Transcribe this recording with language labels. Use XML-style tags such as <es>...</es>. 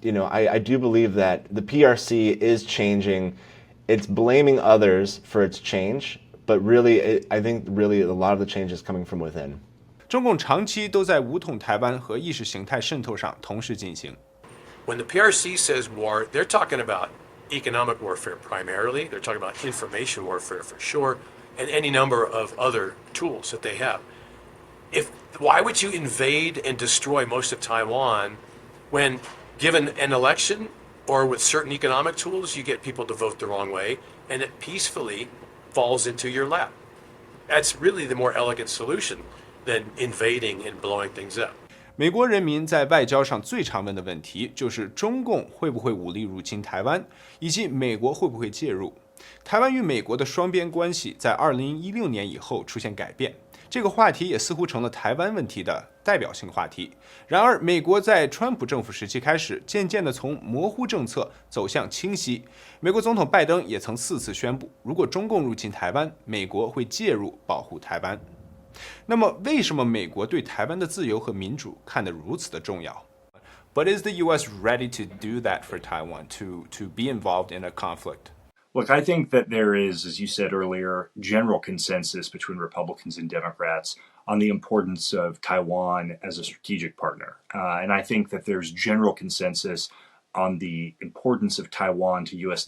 <en>I do believe that the PRC is changing. It's blaming others for its change, but really, I think really a lot of the change is coming from within.</en> <zh>中共长期都在武统台湾和意识形态渗透上同时进行。</zh> <en>When the PRC says war, they're talking about economic warfare primarily. They're talking about information warfare for sure, and any number of other tools that they have. Why would you invade and destroy most of Taiwan when, given an election or with certain economic tools, you get people to vote the wrong way and it peacefully falls into your lap? That's really the more elegant solution than invading and blowing things up.</en> <zh>美国人民在外交上最常问的问题就是中共会不会武力入侵台湾，以及美国会不会介入。台湾与美国的双边关系在2016年以后出现改变。这个话题也似乎成了台湾问题的代表性话题。然而，美国在川普政府时期开始，渐渐地从模糊政策走向清晰。美国总统拜登也曾4次宣布，如果中共入侵台湾，美国会介入保护台湾。那么，为什么美国对台湾的自由和民主看得如此的重要？</zh> <en>But is the U.S. ready to do that for Taiwan, to be involved in a conflict? Look, I think that there is, as you said earlier, general consensus between Republicans and Democrats on the importance of Taiwan as a strategic partner. And I think that there's general consensus on the importance of Taiwan to U.S.</en>